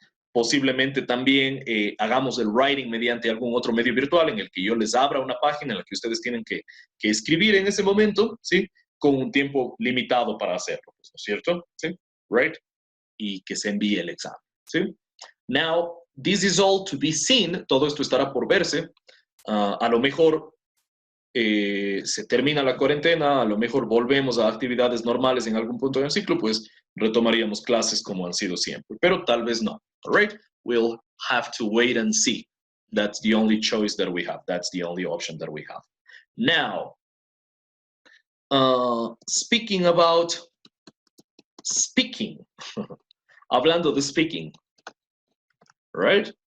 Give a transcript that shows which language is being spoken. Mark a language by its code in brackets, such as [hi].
[es] Posiblemente también hagamos el writing mediante algún otro medio virtual en el que yo les abra una página en la que ustedes tienen que escribir en ese momento, ¿sí? Con un tiempo limitado para hacerlo, ¿no es cierto? ¿Sí? Right? Y que se envíe el examen, ¿sí? [en] Now, this is all to be seen. [es] Todo esto estará por verse. A lo mejor se termina la cuarentena, a lo mejor volvemos a actividades normales en algún punto del ciclo, pues retomaríamos clases como han sido siempre, pero tal vez no. [en] All right? We'll have to wait and see. That's the only choice that we have. That's the only option that we have. Now, speaking about speaking, [es] hablando de speaking, [en] right?